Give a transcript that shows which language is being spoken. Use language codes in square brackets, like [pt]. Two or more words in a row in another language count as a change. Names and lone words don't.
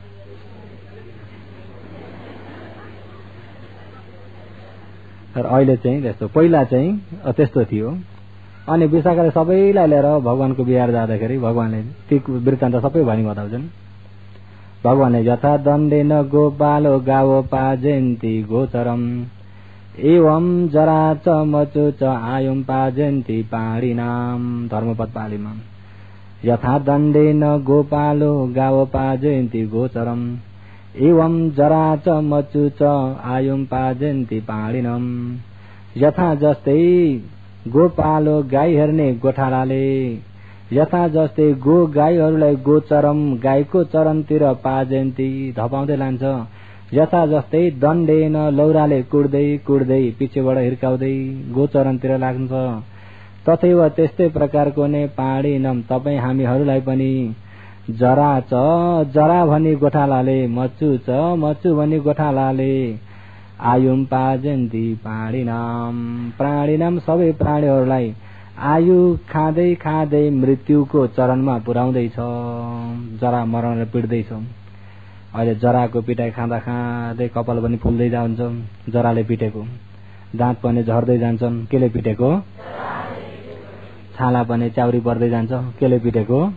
[ne] तर अहिले चाहिँ त्यस्तो, पहिला चाहिँ त्यस्तो थियो। अनि विशाखाले सबैलाई लिएर भगवानको बिहार जाँदाखेरि भगवानले ती वृत्तान्त सबै भनी बताउँछन्। [pi] भगवानले यथा दण्डेन गोपालो गावो पाजयन्ति गोचरम एवं जरा च मचो च आयुम पाजयन्ति पाणिनाम। [ne] धर्मपद पालीमा [pi] यथा दण्डेन गोपालो गावो पाजयन्ति गोचरम एवं जरा च मचु च आयुम पाजयन्ति पाणिनम। [ne] यथा जस्तै गोपालो गाई हेर्ने गोठालाले, यथा जस्तै गो गाईहरूलाई गोचरम गाईको चरणतिर पाजयन्ती धपाउँदै लान्छ, यथा जस्तै दण्डेन लौराले कुट्दै कुट्दै पिछेबाट हिर्काउँदै गोचरणतिर लाग्छ, तथैव त्यस्तै प्रकारको नै पाणिनम तपाईँ हामीहरूलाई पनि [pi] जरा च [ne] जरा भनी गोठालाले, [pi] मच्चु च [ne] मच्चु भनी गोठालाले [pi] आयुम पाजयन्ती पाणिनाम। [ne] प्राणिनाम सबै प्राणीहरूलाई आयु खाँदै खाँदै मृत्युको चरणमा पुर्याउँदैछ, जरा मरणले पिट्दैछ। अहिले जराको पिटाइ खाँदा खाँदै कपाल पनि फुल्दै जान्छ, जराले पिटेको। दाँत पनि झर्दै जान्छन्, केले पिटेको? छाला पनि च्याउरी पर्दै जान्छ, केले पिटेको?